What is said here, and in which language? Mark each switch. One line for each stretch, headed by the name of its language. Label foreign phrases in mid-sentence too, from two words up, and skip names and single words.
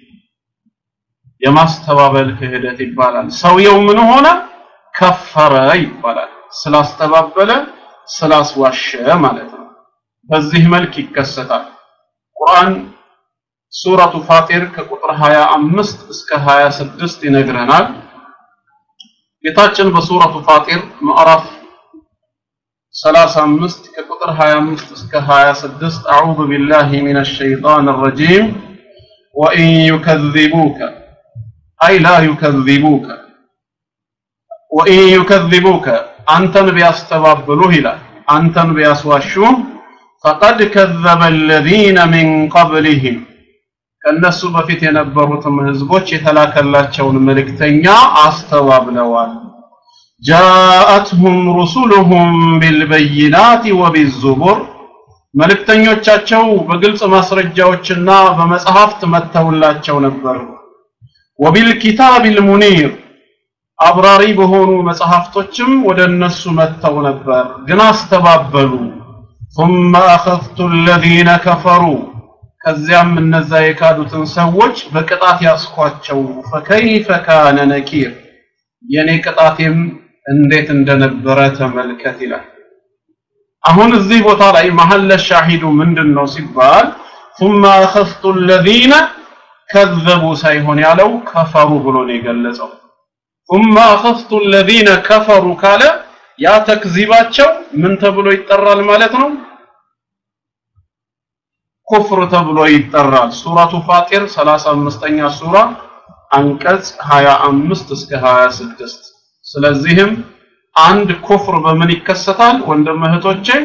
Amharic: የማስተባበል ክህደት ይባላል ሰውየው ምን ሆነ ከፈረ ይባላል ስላስተባበለ ስላስዋሸ ማለት ነው በዚህ መልክ ይከሰታል ቁርአን ሱረቱ ፋጢር ከቁጥር 25 እስከ 26 ይነግረናል ጌታችን በሱረቱ ፋጢር ምዕራፍ 35 ከቁጥር 25 እስከ 26
Arabic: أعوذ بالله من الشيطان الرجيم وإن يكذبوك أي لا يكذبوك وإن يكذبوك አይ ላ ይከذبوك ወኢን ይከذبوك
Amharic: አንተን ቢያስተባብሉህ ይላል አንተን ቢያስዋሹህ
Arabic: فقد كذب الذين من قبلهم
Amharic: ከነሱ በፊት የነበሩትም ህዝቦች የተላከላቸውን መልእክተኛ አስተባብለዋል
Arabic: جاءتهم رسلهم بالبينات وبالزبر
Amharic: መልእክተኞቻቸው በግልጽ ማስረጃዎችና በመጽሐፍት መተውላቸው ነበር
Arabic: وبالكتاب المنير
Amharic: አብራሪ በሆኑ መጽሐፍቶችም ወደነሱ መተው ነበር ግን አስተባበሉ
Arabic: ثم اخذت الذين كفروا
Amharic: ከዚያም እነዛ የካዱትን ሰዎች በቅጣት ያስኳቸው
Arabic: فكيف كان نكير
Amharic: የኔ ቅጣቴም እንዴት እንደነበረ ተመልከት ይላል አሁን እዚህ ቦታ ላይ
Arabic: محل الشاهد
Amharic: ምንድነው ሲባል
Arabic: ثم اخذت الذين كذبوا
Amharic: ሳይሆን ያለው ከፈሩ ብሎ ነው የገለጸው
Arabic: ثم اخذت الذين كفروا
Amharic: ካለ ያ ተክዚባቸው ምን ተብሎ ይጠራል ማለት ነው ኩፍር ተብሎ ይጠራል ሱረቱ ፋጢር 35ኛ ሱራ አንቀጽ 25 እስከ 26 ስለዚህም አንድ ኩፍር በምን ይከሰታል ወንድም እህቶቼ